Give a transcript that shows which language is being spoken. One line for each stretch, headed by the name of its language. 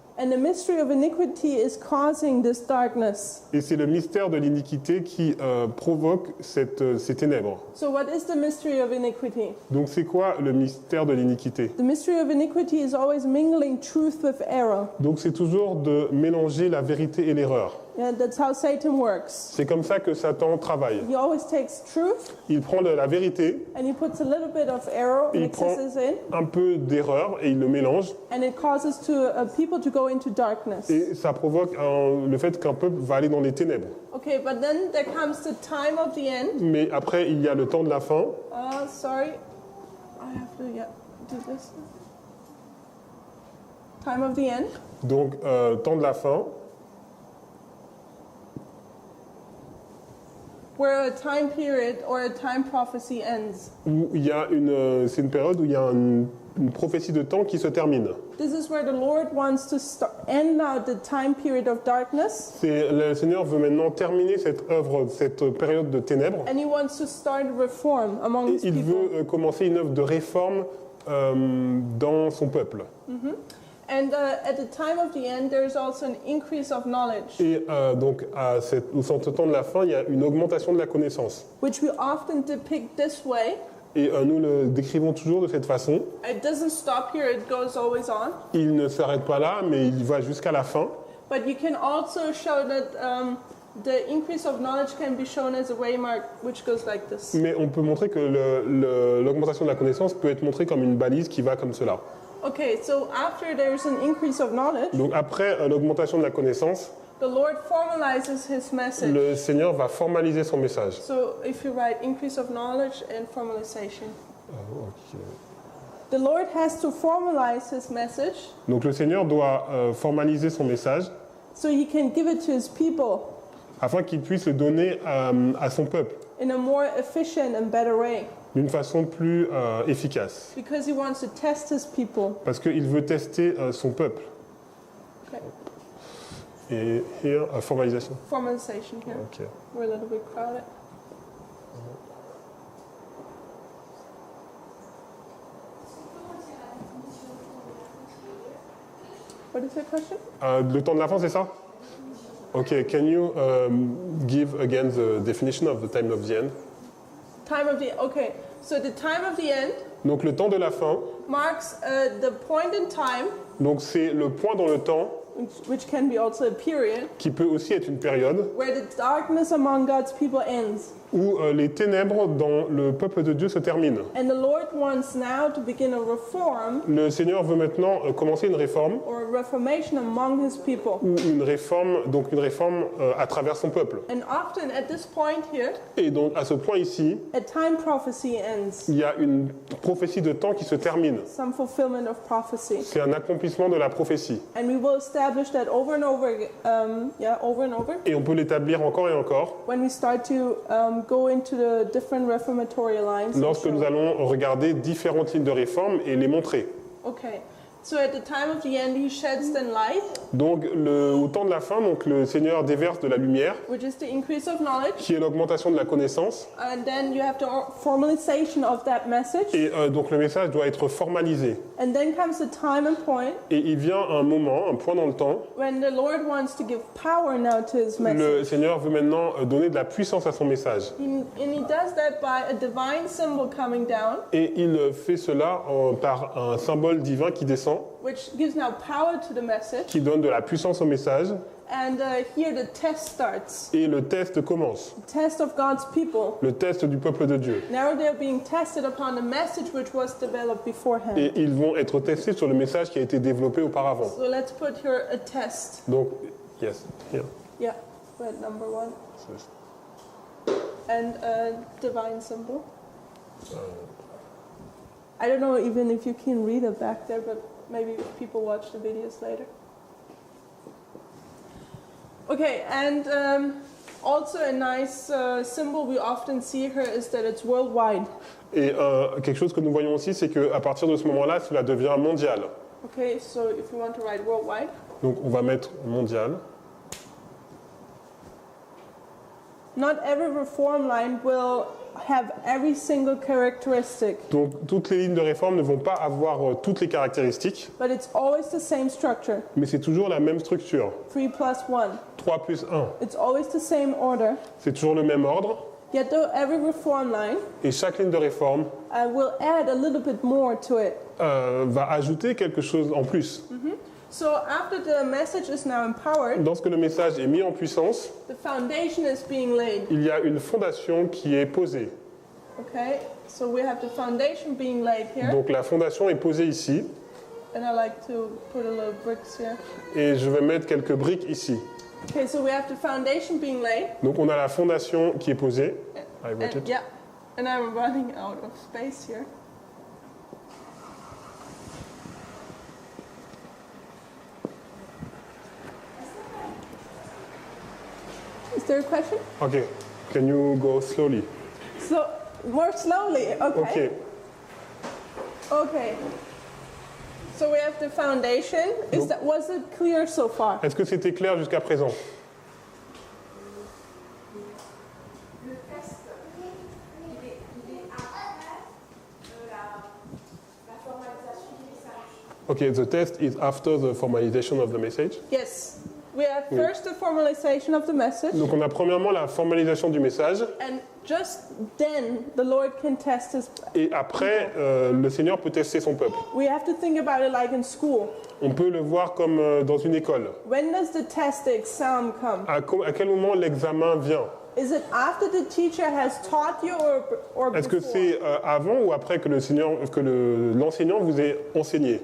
English: And the mystery of iniquity is causing this darkness.
French: Et c'est le mystère de l'iniquité qui provoque ces ténèbres.
English: So what is the mystery of iniquity?
French: Donc c'est quoi le mystère de l'iniquité?
English: The mystery of iniquity is always mingling truth with error.
French: Donc c'est toujours de mélanger la vérité et l'erreur.
English: Yeah, that's how Satan works.
French: C'est comme ça que Satan travaille.
English: He always takes truth
French: Il prend de la vérité,
English: and he puts a little bit of error,
French: il
English: mixes
French: prend
English: it in,
French: un peu d'erreur et il le mélange.
English: and it causes people to go into darkness.
French: Et ça provoque le fait qu'un peuple va aller dans les ténèbres.
English: Okay, but then there comes the time of the end.
French: Mais après, il y a le temps de la fin.
English: Sorry, I have to do this. Time of the end.
French: Donc, temps de la fin,
English: Where a time period or a time prophecy ends.
French: où il y a c'est une période où il y a une prophétie de temps qui se termine.
English: This is where the Lord wants to end now the time period of darkness,
French: Le Seigneur veut maintenant terminer cette œuvre, cette période de ténèbres.
English: and He wants to start reform among
French: Et
English: His
French: il
English: people.
French: veut commencer une œuvre de réforme dans son peuple.
English: And at the time of the end, there is also an increase of knowledge,
French: Et donc, au temps de la fin, il y a une augmentation de la connaissance.
English: which we often depict this way.
French: Et nous le décrivons toujours de cette façon.
English: It doesn't stop here, it goes always on.
French: Il ne s'arrête pas là, mais il va jusqu'à la fin.
English: But you can also show that the increase of knowledge can be shown as a waymark, which goes like this.
French: Mais on peut montrer que l'augmentation de la connaissance peut être montrée comme une balise qui va comme cela.
English: Okay, so after there's an increase of knowledge,
French: Donc après l'augmentation de la connaissance,
English: the Lord formalizes His message.
French: le Seigneur va formaliser son message.
English: So if you write increase of knowledge and formalization. The Lord has to formalize His message
French: Donc le Seigneur doit formaliser son message
English: so He can give it to His people
French: afin qu'il puisse le donner à son peuple
English: in a more efficient and better way.
French: d'une façon plus efficace.
English: Because He wants to test His people.
French: Parce qu'il veut tester son peuple.
English: Okay.
French: Et here, formalisation.
English: Formalization here. Ok. We're a little bit crowded. What is the question?
French: Le temps de la fin, c'est ça?
English: Ok, can you give again the definition of the time of the end? Time of the okay. So the time of the end
French: Donc le temps de la fin,
English: marks the point in time,
French: donc c'est le point dans le temps
English: which can be also a period,
French: qui peut aussi être une période
English: where the darkness among God's people ends.
French: où les ténèbres dans le peuple de Dieu se terminent.
English: And the Lord wants now to begin a reform
French: Le Seigneur veut maintenant commencer une réforme,
English: or a reformation among His people.
French: ou une réforme à travers son peuple.
English: And often at this point here,
French: Et donc à ce point ici,
English: a time prophecy ends.
French: il y a une prophétie de temps qui se termine.
English: Some fulfillment of prophecy.
French: C'est un accomplissement de la prophétie.
English: And we will establish that over and over, over and over,
French: Et on peut l'établir encore et encore
English: when we start to go into the different reformatory lines.
French: lorsque nous allons regarder différentes lignes de réforme et les montrer.
English: Okay, so at the time of the end, He sheds then light,
French: Donc au temps de la fin, donc, le Seigneur déverse de la lumière,
English: which is the increase of knowledge,
French: qui est l'augmentation de la connaissance.
English: and then you have the formalization of that message,
French: Et donc le message doit être formalisé.
English: and then comes the time and point
French: Et il vient un moment, un point dans le temps,
English: when the Lord wants to give power now to His
French: le
English: message.
French: Seigneur veut maintenant donner de la puissance à son message.
English: And He does that by a divine symbol coming down,
French: Et il fait cela par un symbole divin qui descend,
English: which gives now power to the message.
French: qui donne de la puissance au message.
English: And here the test starts.
French: Et le test commence,
English: The test of God's people.
French: le test du peuple de Dieu.
English: Now they're being tested upon the message which was developed beforehand.
French: Et ils vont être testés sur le message qui a été développé auparavant.
English: So let's put here a test. Donc, yes, here. Yeah, red number 1. And a divine symbol. I don't know even if you can read it back there, but maybe if people watch the videos later. Okay, and also a nice symbol we often see here is that it's worldwide.
French: Et quelque chose que nous voyons aussi, c'est qu'à partir de ce moment-là, cela devient mondial.
English: Okay, so if you want to write worldwide,
French: Donc on va mettre mondial.
English: not every reform line will have every single characteristic,
French: Donc toutes les lignes de réforme ne vont pas avoir toutes les caractéristiques,
English: but it's always the same structure,
French: mais c'est toujours la même structure.
English: 3 plus 1.
French: 3 plus 1,
English: It's always the same order.
French: c'est toujours le même ordre,
English: Yet though every reform line
French: et chaque ligne de réforme
English: will add a little bit more to it.
French: va ajouter quelque chose en plus.
English: So after the message is now empowered,
French: Lorsque le message est mis en puissance,
English: the foundation is being laid.
French: il y a une fondation qui est posée.
English: Okay, so we have the foundation being laid here,
French: Donc la fondation est posée ici,
English: and I like to put a little bricks here.
French: et je vais mettre quelques briques ici.
English: Okay, so we have the foundation being laid,
French: Donc on a la fondation qui est posée.
English: I wrote and, it. yeah, and I'm running out of space here. Is there a question? Okay, can you go slowly? So more slowly. Okay. Okay. Okay. So we have the foundation. Was it clear so far?
French: Est-ce que c'était clair jusqu'à présent? Le test, il est après la formalisation du message.
English: Okay, the test is after the formalization of the message. Yes. We have first the formalization of the message,
French: Donc on a premièrement la formalisation du message,
English: and just then the Lord can test his.
French: et après le Seigneur peut tester son peuple.
English: We have to think about it like in school.
French: On peut le voir comme dans une école.
English: When does the test, the exam come?
French: À quel moment l'examen vient?
English: Is it after the teacher has taught you or
French: Est-ce que
English: before?
French: c'est avant ou après que l'enseignant vous ait enseigné?